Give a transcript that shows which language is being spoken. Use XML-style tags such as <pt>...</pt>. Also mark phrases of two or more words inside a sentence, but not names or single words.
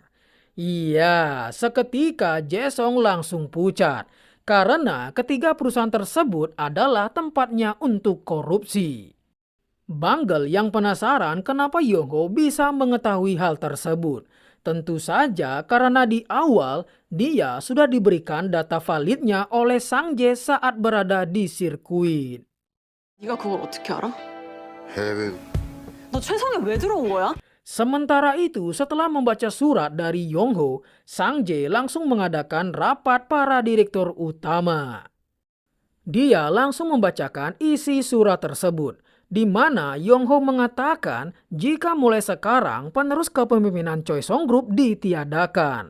<id>Iya, seketika Jae-sung langsung pucat karena ketiga perusahaan tersebut adalah tempatnya untuk korupsi. Banggel yang penasaran kenapa Yongho bisa mengetahui hal tersebut. Tentu saja karena di awal dia sudah diberikan data validnya oleh Sang Jae saat berada di sirkuit.</id> <ko>네가 그걸 어떻게 알아? 해외 너 최성에 왜 들어온 거야?</ko> <id>Sementara itu, setelah membaca surat dari Yongho, Sang Jae langsung mengadakan rapat para direktur utama. Dia langsung membacakan isi surat tersebut, di mana Yongho mengatakan jika mulai sekarang penerus kepemimpinan Choi Song Group ditiadakan.</id>